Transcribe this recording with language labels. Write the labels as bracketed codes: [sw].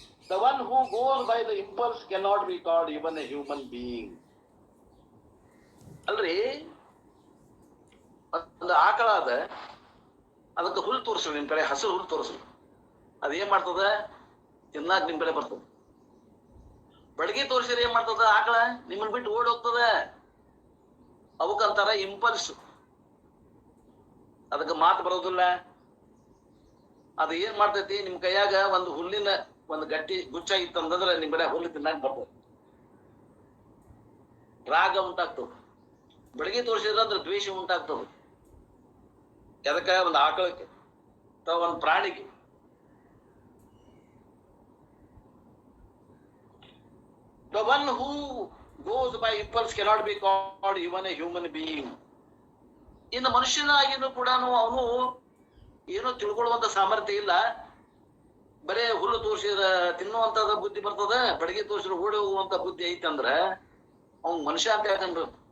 [en] The one who goes by the impulse cannot be called even a human being. [kn] ಅಲ್ರಿ, ಒಂದು ಆಕಳ ಅದ, ಅದಕ್ಕೆ ಹುಲ್ ತೋರಿಸ್ರಿ, ನಿಮ್ ಕಡೆ ಹಸಿರು ಹುಲ್ ತೋರಿಸ್ರಿ, ಅದೇನ್ ಮಾಡ್ತದ? ತಿನ್ನಾಕ ನಿಮ್ ಕಡೆ ಬರ್ತದ. ಬಡಗಿ ತೋರಿಸಿದ್ರೆ ಏನ್ ಮಾಡ್ತದ? ಆಕಳ ನಿಮ್ಮನ್ ಬಿಟ್ಟು ಓಡಿ ಹೋಗ್ತದ. ಅವಕ್ಕಂತಾರ ಇಂಪಲ್ಸ್. ಅದಕ್ಕೆ ಮಾತು ಬರೋದಿಲ್ಲ. ಅದು ಏನ್ ಮಾಡ್ತೈತಿ? ನಿಮ್ ಕೈಯಾಗ ಒಂದು ಹುಲ್ಲಿನ ಒಂದು ಗಟ್ಟಿ ಗುಚ್ಚ ಇತ್ತಂದ್ರೆ ನಿಮ್ ಕಡೆ ಹುಲ್ಲು ತಿನ್ನಾಕ ಬರ್ತದೆ, ರಾಗ ಉಂಟಾಗ್ತದೆ. ಬೆಳಗ್ಗೆ ತೋರಿಸಿದ್ರೆ ಅಂದ್ರೆ ದ್ವೇಷ ಉಂಟಾಗ್ತದೆ. ಎದಕ್ಕ? ಒಂದು ಆಕಳಕ್ಕೆ ಅಥವಾ ಒಂದು ಪ್ರಾಣಿಗೆ. [en] The one who goes by impulse cannot be called even a human being. [kn] ಇನ್ನು ಮನುಷ್ಯನಾಗಿನೂ ಕೂಡ ಅವನು ಏನೋ ತಿಳ್ಕೊಳ್ಳುವಂತ ಸಾಮರ್ಥ್ಯ ಇಲ್ಲ. ಬರೇ ಹುಲ್ಲು ತೋರಿಸಿದ್ರ ತಿನ್ನುವಂತದ ಬುದ್ಧಿ ಬರ್ತದ, ಬೆಳಗ್ಗೆ ತೋರಿಸಿದ್ರೆ ಓಡಿ ಹೋಗುವಂತ ಬುದ್ಧಿ ಐತಂದ್ರ ಅವ್ನ್ ಮನುಷ್ಯ ಅಂತ ಯಾಕಂದ್ರ?